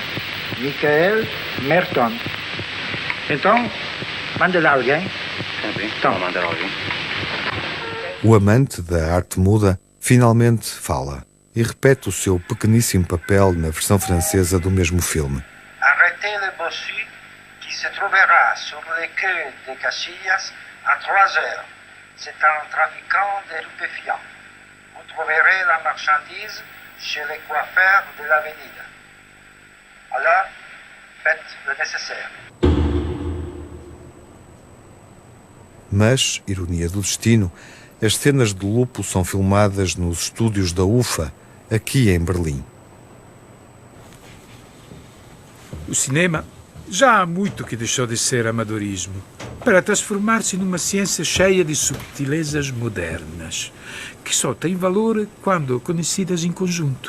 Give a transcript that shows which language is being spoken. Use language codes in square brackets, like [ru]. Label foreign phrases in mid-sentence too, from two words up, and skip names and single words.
[pt] Michael Merton. Então, mande lá alguém. Então, mandar alguém. O amante da arte muda finalmente fala e repete o seu pequeníssimo papel na versão francesa do mesmo filme. [fr] Arrêtez le bossu qui se trouvera sur les quais de Casillas à 3 heures. C'est un trafiquant de stupéfiants. Vous trouverez la marchandise chez les coiffeurs de l'avenida. Alors, faites le nécessaire. [pt] Mas, ironia do destino, as cenas de Lupo são filmadas nos estúdios da UFA, aqui em Berlim. O cinema já há muito que deixou de ser amadorismo para transformar-se numa ciência cheia de subtilezas modernas, que só têm valor quando conhecidas em conjunto.